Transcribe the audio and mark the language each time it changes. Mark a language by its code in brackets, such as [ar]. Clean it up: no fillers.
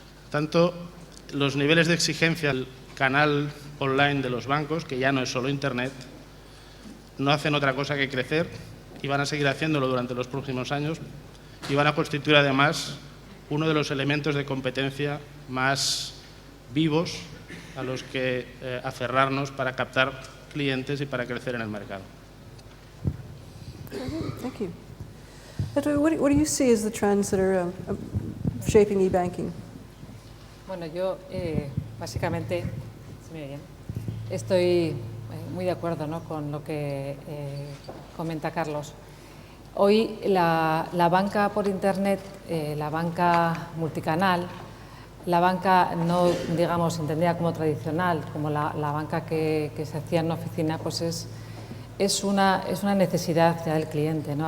[es] Tanto los niveles de exigencia del canal online de los bancos, que ya no es solo Internet, no hacen otra cosa que crecer y van a seguir haciéndolo durante los próximos años y van a constituir además uno de los elementos de competencia más vivos a los que aferrarnos para captar clientes y para crecer en el mercado. [en] Thank you. What do you see as the trends that are shaping e-banking? [es] Bueno, yo básicamente, ¿se me oye bien? Estoy muy de acuerdo, ¿no?, con lo que comenta Carlos. Hoy la banca por Internet, la banca multicanal, la banca no, digamos, entendida como tradicional, como la banca que se hacía en una oficina, pues es una necesidad ya del cliente, ¿no?